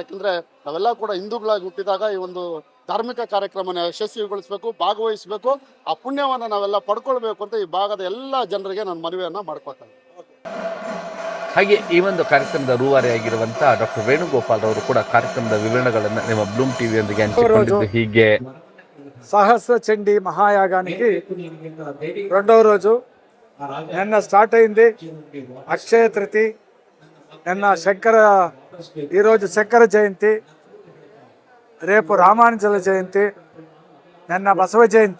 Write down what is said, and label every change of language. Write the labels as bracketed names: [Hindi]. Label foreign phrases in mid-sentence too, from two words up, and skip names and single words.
[Kannada] ಯಾಕಂದರೆ ನಾವೆಲ್ಲ ಕೂಡ ಹಿಂದೂಗಳಾಗಿ ಹುಟ್ಟಿದಾಗ ಈ ಒಂದು ಧಾರ್ಮಿಕ ಕಾರ್ಯಕ್ರಮನ ಯಶಸ್ವಿಗೊಳಿಸಬೇಕು, ಭಾಗವಹಿಸಬೇಕು, ಆ ಪುಣ್ಯವನ್ನು ನಾವೆಲ್ಲ ಪಡ್ಕೊಳ್ಬೇಕು ಅಂತ ಈ ಭಾಗದ ಎಲ್ಲ ಜನರಿಗೆ ನಾನು ಮನವಿಯನ್ನು ಮಾಡ್ಕೊಳ್ತೇನೆ. ಹಾಗೆ ಈ ಒಂದು ಕಾರ್ಯಕ್ರಮದ ರೂವಾರಿಯಾಗಿರುವಂತಹ ಡಾಕ್ಟರ್ ವೇಣುಗೋಪಾಲ್ ಅವರು ಕೂಡ ಕಾರ್ಯಕ್ರಮದ ವಿವರಣೆಗಳನ್ನು ನಿಮ್ಮ ಬ್ಲೂಮ್ ಟಿವಿಯೊಂದಿಗೆ ಹಂಚಿಕೊಂಡಿದ್ದು ಹೀಗೆ. [Telugu] సహస్ర చండీ మహాయాగానికి రెండవ రోజు. నిన్న స్టార్ట్ అయింది అక్షయ తృతి, ఈరోజు శంకర జయంతి, రేపు రామానుజుల జయంతి, నిన్న బసవ జయంతి.